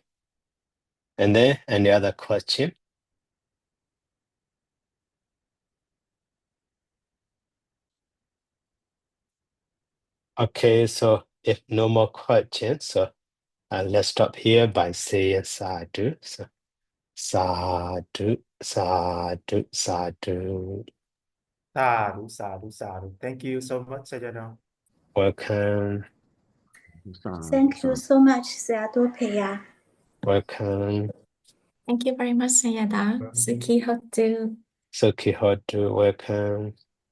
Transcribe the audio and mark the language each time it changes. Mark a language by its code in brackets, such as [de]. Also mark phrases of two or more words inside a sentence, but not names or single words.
[en] And then any other question? Okay, so if no more questions, so let's stop here by saying sadhu. [pi] So sadhu, sadhu, sadhu. Sadhu. [en] Thank you so much, Sayadaw. Welcome. Thank you so much, Sayadaw. Welcome. Thank you very much, Sayadaw. [pi] Sukhi Hotu. Sukhi Hotu, [en] welcome.